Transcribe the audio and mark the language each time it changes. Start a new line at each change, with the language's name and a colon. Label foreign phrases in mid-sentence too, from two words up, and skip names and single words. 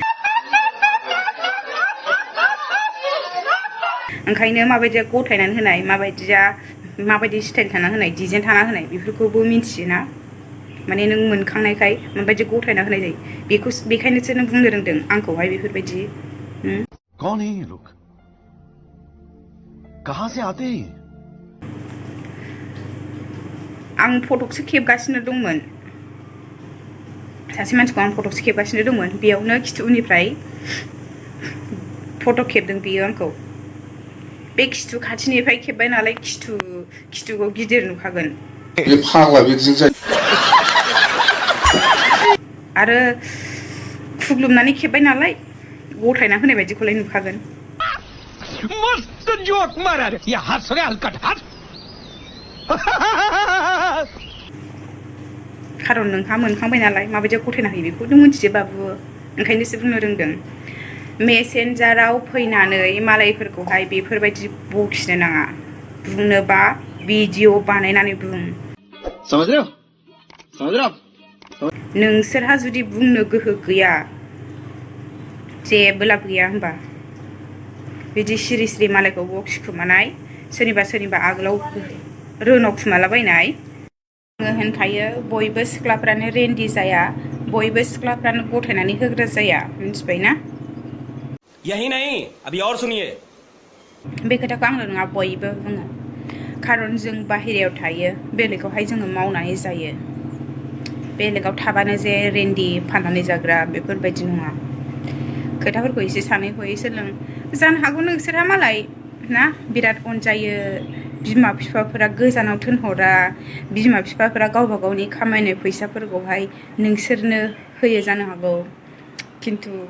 Bodo: ओंखायनो माबायदिया गथायनानै होनाय माबायदि स्टाइल थाना होनाय डिजाइन थाना होनाय बेफोरखौबो मिथियोना? माने नों मोनखांनायखाय माबायदि गथायना होनाय जायो बेखायनोसो नों बुंनो रोंदों आंखौहाय बेफोरबायदि।
Hindi: कौन है ये लोग? कहां से आते हैं?
Bodo: आं फटकसो खेबगासिनो दंमोन। सासे मानसिखौ आं फटकसो खेबगासिनो दंमोन बेयावनो खिथुनिफ्राय फटक खेबदों बियो आंखौ। बे खिथु खाथिनिफ्राय खेबबाय नालाय खिथुखौ गिदिर नुखागोन। बे फाग्ला बिदिजों जायो। आरो खुग्लुबनानै खेबबाय नालाय गथायना होनाय बायदिखौलाय नुखागोन।
Hindi: मस्त जोक मारा रे ये हंस रे हलकट हंस।
Bodo: खारन नोंहा मोनखांबाय नालाय माबायदि गथायना होयो बेखौ नों मिथियो बाबु ओंखायनोसो बुंनो रोंदों। मेसेन्जाराव फैनानै मालायफोरखौहाय बेफोरबायदि बखिनो नाङा। बुंनोबा भिडिअ बानायनानै बुं।
Hindi: समझ रहे हो?
Bodo: नोंसोरहा जुदि बुंनो गोहो गैया जेबो लाब गैया होनबा बिदि सिरि मालायखौ बखिखुमानाय सोरनिबा आगोलाव रोनाव खुमालाबायनाय। आङो होनखायो बयबो सिख्लाफ्रानो रेन्डि जाया बयबो सिख्लाफ्रानो गथायनानै होग्रा जाया मिथिबायना?
Hindi: यही नहीं अभी और सुनिए।
Bodo: बे खोथाखौ आंल' नङा बयबो बुङो। खारन जों बाहेरायाव थायो बेलेगावहाय जोङो मावनानै जायो बेलेगाव थाबानो जे रेन्दि फाननानै जाग्रा बेफोरबायदि नङा खोथाफोरखौ एसे सानै हयै सोलों जानो हागौ नोंसोरहा मालाय ना बिराद अनजायो बिमा बिफाफोरा गोजानाव थोनहरा बिमा बिफाफोरा गावबा गावनि खामायनाय फैसाफोरखौहाय नोंसोरनो होयो जानो हागौ खिन्थु